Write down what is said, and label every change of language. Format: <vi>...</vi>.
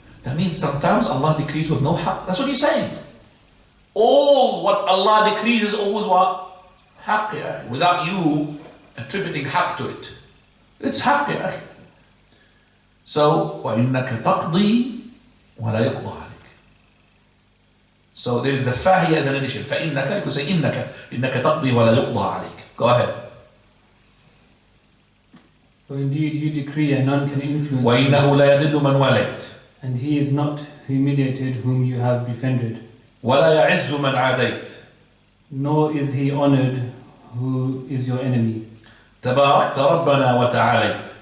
<en>That means sometimes Allah decrees with no haqq. That's what he's saying. All what Allah decrees is always what? Haqq, without you attributing haqq to it. It's haqq. So,</en> <ar>وَإِنَّكَ تَقْضِي وَلَا يُقْضَى عَلَيْكَ.</ar> <en>So there is the fa here as an addition.</en> <ar>فَإِنَّكَ,</ar> <en>you could say</en> <ar>إِنَّكَ تَقْضِي وَلَا يُقْضَى عَلَيْكَ.</ar> <en>Go ahead. For indeed you decree and none can influence</en> <ar>وَإِنَّهُ لَا يَذِلُّ مَنْ وَالَيْتَ.</ar> <en>And he is not humiliated whom you have befriended.</en> <ar>وَلَا يَعِزُّ مَنْ عَادَيْتَ.</ar> <en>Nor is he honored who is your enemy.</en> <ar>تَبَارَكْتَ رَبَّنَا وَتَعَالَيْتَ.</ar>